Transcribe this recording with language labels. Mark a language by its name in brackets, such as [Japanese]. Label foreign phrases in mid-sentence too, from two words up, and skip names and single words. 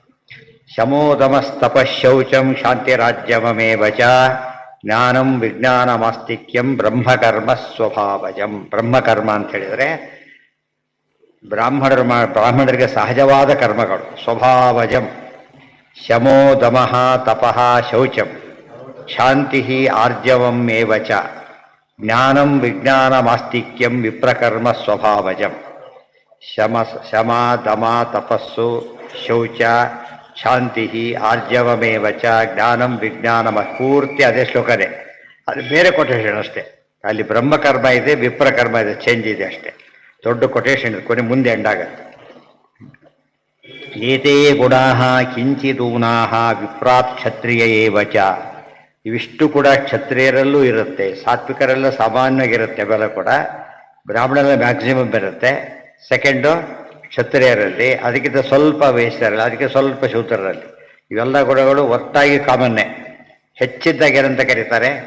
[Sanskrit] ಶಮೋದಮಸ್ತಪಶೌಚಂ ಶಾಂತಿರಾಜ್ಯಮಮೇವ ಚ ಜ್ಞಾನಂ ವಿಜ್ಞಾನಮಾಸ್ತಿಕ್ಯಂ ಬ್ರಹ್ಮಕರ್ಮ ಸ್ವಭಾವಜಂ. [Kannada] ಬ್ರಹ್ಮಕರ್ಮ ಅಂತ ಹೇಳಿದರೆ ಬ್ರಾಹ್ಮಣರಿಗೆ ಸಹಜವಾದ ಕರ್ಮಗಳು. [Sanskrit] ಸ್ವಭಾವಜಂ ಶಮೋ ದಮಃ ತಪಃ ಶೌಚಂ ಶಾಂತಿ ಆರ್ಜವಂ ಏವ ಚ ಜ್ಞಾನಂ ವಿಜ್ಞಾನಮಾಸ್ತಿಕ್ಯಂ ವಿಪ್ರಕರ್ಮ ಸ್ವಭಾವಜಂ. ಶಮ ದಮ ತಪಸ್ಸು ಶೌಚ ಶಾಂತಿ ಆರ್ಜವಮೇವ ಚ ಜ್ಞಾನಂ ವಿಜ್ಞಾನಮ. [Kannada] ಪೂರ್ತಿ ಅದೇ ಶ್ಲೋಕನೇ, ಅದು ಬೇರೆ ಕೊಟೇಶನ್ ಅಷ್ಟೇ. ಅಲ್ಲಿ ಬ್ರಹ್ಮಕರ್ಮ ಇದೆ, ವಿಪ್ರಕರ್ಮ ಇದೆ, ಚೇಂಜ್ ಇದೆ ಅಷ್ಟೇ. ದೊಡ್ಡ ಕೊಟೇಶನ್ ಕೊನೆ ಮುಂದೆ ಎಂಡಾಗತ್ತೆ. [Sanskrit] ಏತೇ ಗುಣಾ ಕಿಂಚಿದೂನಾ ವಿಪ್ರಾತ್ ಕ್ಷತ್ರಿಯ ಏವ ಚ. [Kannada] ಇವಿಷ್ಟು ಕೂಡ ಕ್ಷತ್ರಿಯರಲ್ಲೂ ಇರುತ್ತೆ, ಸಾತ್ವಿಕರೆಲ್ಲ ಸಾಮಾನ್ಯವಾಗಿರುತ್ತೆ. ಅವೆಲ್ಲ ಕೂಡ ಬ್ರಾಹ್ಮಣರಲ್ಲಿ ಮ್ಯಾಕ್ಸಿಮಮ್ ಬರುತ್ತೆ. ಸೆಕೆಂಡು ಕ್ಷತ್ರಿಯರಲ್ಲಿ, ಅದಕ್ಕಿಂತ ಸ್ವಲ್ಪ ವೈಶ್ಯರಲ್ಲಿ, ಅದಕ್ಕೆ ಸ್ವಲ್ಪ ಶೂದ್ರರಲ್ಲಿ. ಇವೆಲ್ಲ ಗುಣಗಳು ಒಟ್ಟಾಗಿ ಕಾಮನ್ನೇ. ಹೆಚ್ಚಿದ್ದಾಗ ಏನಂತ ಕರೀತಾರೆ?